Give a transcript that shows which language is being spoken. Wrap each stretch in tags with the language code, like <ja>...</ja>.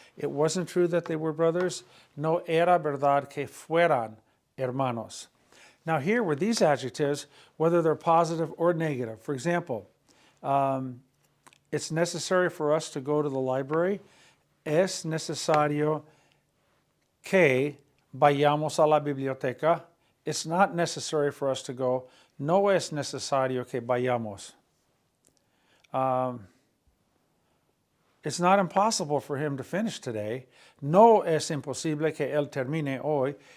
<en>It wasn't true that they were brothers.</en> <es>No era verdad que fueran hermanos.</es> <en>Now here with these adjectives, whether they're positive or negative, for example, it's necessary for us to go to the library.</en> <es>Es necesario que vayamos a la biblioteca.</es> <en>It's not necessary for us to go.</en> <es>No es necesario que vayamos.</es> <en>It's not impossible for him to finish today.</en> <es>No es imposible que él termine hoy.</es>